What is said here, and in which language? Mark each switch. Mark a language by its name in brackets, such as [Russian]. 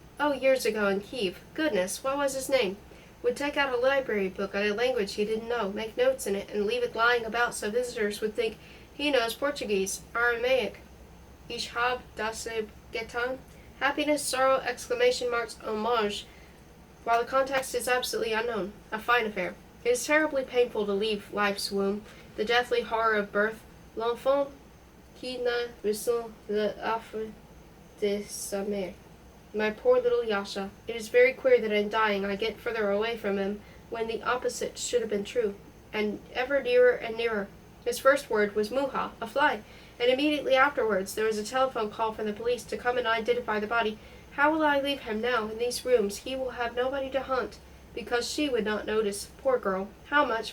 [English] Oh, years ago in Kiev. Goodness, what was his name? Would take out a library book on a language he didn't know, make notes in it, and leave it lying about so visitors would think he knows Portuguese, Aramaic. [German] Ich hab das getan. [English] Happiness, sorrow, exclamation marks, homage, while the context is absolutely unknown. A fine affair. It is terribly painful to leave life's womb, the deathly horror of birth. [French] L'enfant qui ne ressent l'affreux de sa mère. [English] My poor little Yasha. It is very queer that in dying I get further away from him, when the opposite should have been true, and ever nearer and nearer. His first word was Muha, a fly, and immediately afterwards there was a telephone call for the police to come and identify the body. How will I leave him now in these rooms? He will have nobody to haunt, because she would not notice. Poor girl. How much?